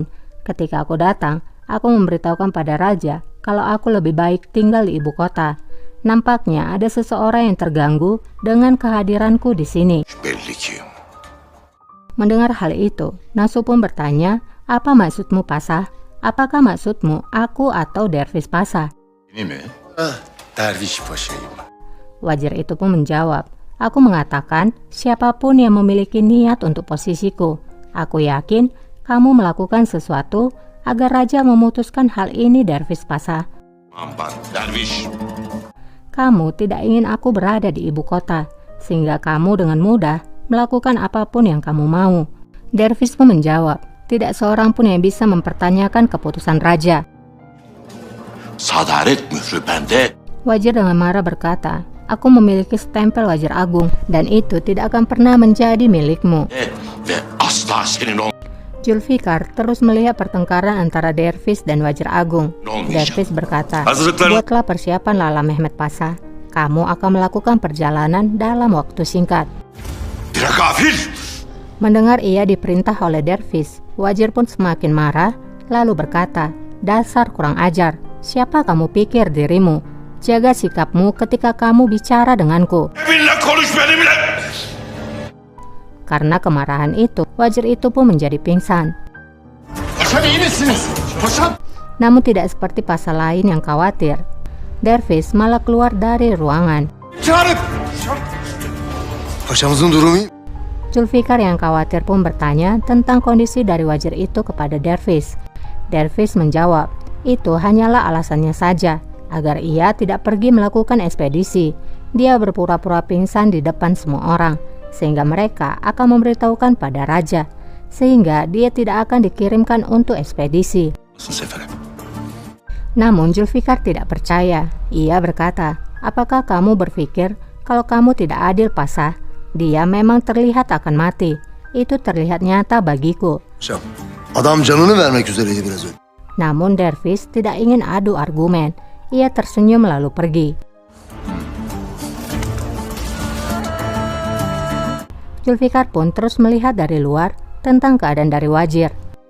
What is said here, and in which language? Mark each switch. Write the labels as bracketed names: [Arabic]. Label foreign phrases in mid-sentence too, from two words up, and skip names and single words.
[Indonesian] Ketika aku datang, aku memberitahukan pada raja kalau aku lebih baik tinggal di ibu kota. Nampaknya ada seseorang yang terganggu dengan kehadiranku di sini." [Turkish] Belli ki. [Indonesian] Mendengar hal itu, Nasu pun bertanya, "Apa maksudmu, Pasah? Apakah maksudmu aku atau Dervish Pasah?" [Turkish] Ini mi? Derviş paşayım. [Indonesian] Wazir itu pun menjawab, "Aku mengatakan siapapun yang memiliki niat untuk posisiku. Aku yakin kamu melakukan sesuatu agar raja memutuskan hal ini, Dervish Pasah. [Turkish] Aman, derviş. [Indonesian] Kamu tidak ingin aku berada di ibu kota, sehingga kamu dengan mudah melakukan apapun yang kamu mau." Dervish pun menjawab, "Tidak seorang pun yang bisa mempertanyakan keputusan raja." [Turkish] Sadaret mührü bende. [Indonesian] Wazir dengan marah berkata, "Aku memiliki stempel Wazir Agung, dan itu tidak akan pernah menjadi milikmu." [Turkish] Ve asla senin ol. [Indonesian] Zulfikar terus melihat pertengkaran antara Dervish dan Wazir Agung. Dervish berkata, "Buatlah persiapan Lala Mehmet Pasah. Kamu akan melakukan perjalanan dalam waktu singkat." [Turkish] Bire gafil. [Indonesian] Mendengar ia diperintah oleh Dervish, Wazir pun semakin marah, lalu berkata, "Dasar kurang ajar, siapa kamu pikir dirimu? Jaga sikapmu ketika kamu bicara denganku." [Turkish] Benimle konuş benimle. [Indonesian] Karena kemarahan itu, Wazir itu pun menjadi pingsan. [Turkish] Paşam iyi misiniz? Paşam. [Indonesian] Namun tidak seperti Pasah lain yang khawatir. Dervish malah keluar dari ruangan. [Turkish] Çağırın. Paşamızın durumu iyi. [Indonesian] Zulfikar yang khawatir pun bertanya tentang kondisi dari Wazir itu kepada Dervish. Dervish menjawab, itu hanyalah alasannya saja, agar ia tidak pergi melakukan ekspedisi. Dia berpura-pura pingsan di depan semua orang, sehingga mereka akan memberitahukan pada raja, sehingga dia tidak akan dikirimkan untuk ekspedisi. Namun Zulfikar tidak percaya. Ia berkata, "Apakah kamu berpikir kalau kamu tidak adil, Pasah? Dia memang terlihat akan mati. Itu terlihat nyata bagiku." [Turkish] Adam canını vermek üzereydi biraz önce. [Indonesian] Namun Dervish tidak ingin adu argumen. Ia tersenyum lalu pergi. Zulfikar pun terus melihat dari luar tentang keadaan dari Wazir.